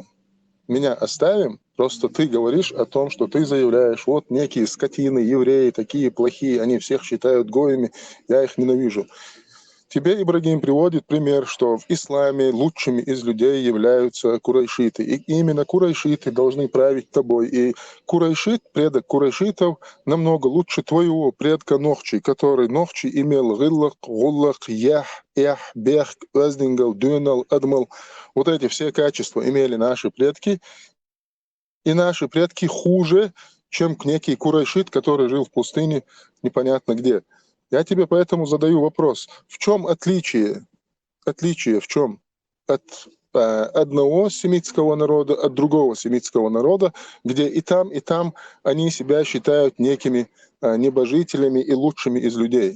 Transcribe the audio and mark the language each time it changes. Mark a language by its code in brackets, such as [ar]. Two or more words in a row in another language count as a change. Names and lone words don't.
[ru] Меня оставим, просто ты говоришь о том, что ты заявляешь, вот некие скотины, евреи, такие плохие, они всех считают гоями, я их ненавижу. Тебе Ибрагим приводит пример, что в исламе лучшими из людей являются курайшиты. И именно курайшиты должны править тобой. И курайшит, предок курайшитов, намного лучше твоего предка Нохчи, который Нохчи имел [ce] гиллах, гуллах, ях, ях, бех, аздингал, дюнал, адмал. [ru] Вот эти все качества имели наши предки. И наши предки хуже, чем некий курайшит, который жил в пустыне непонятно где. Я тебе поэтому задаю вопрос. В чем отличие? Отличие в чем? От одного семитского народа, от другого семитского народа, где и там они себя считают некими небожителями и лучшими из людей.